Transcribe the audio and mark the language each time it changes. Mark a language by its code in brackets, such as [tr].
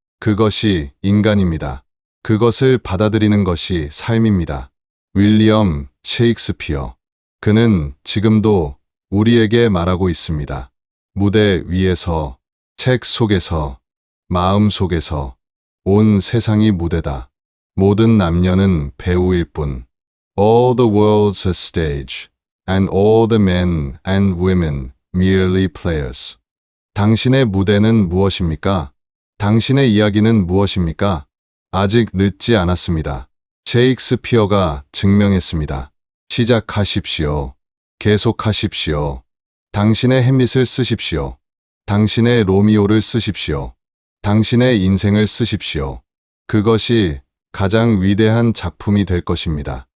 [ko] 그것이 인간입니다. 그것을 받아들이는 것이 삶입니다. 윌리엄 셰익스피어. 그는 지금도 우리에게 말하고 있습니다. 무대 위에서, 책 속에서, 마음 속에서 온 세상이 무대다. 모든 남녀는 배우일 뿐. [en] All the world's a stage, and all the men and women merely players. [ko] 당신의 무대는 무엇입니까? 당신의 이야기는 무엇입니까? 아직 늦지 않았습니다. 셰익스피어가 증명했습니다. 시작하십시오. 계속하십시오. 당신의 햄릿을 쓰십시오. 당신의 로미오를 쓰십시오. 당신의 인생을 쓰십시오. 그것이 가장 위대한 작품이 될 것입니다.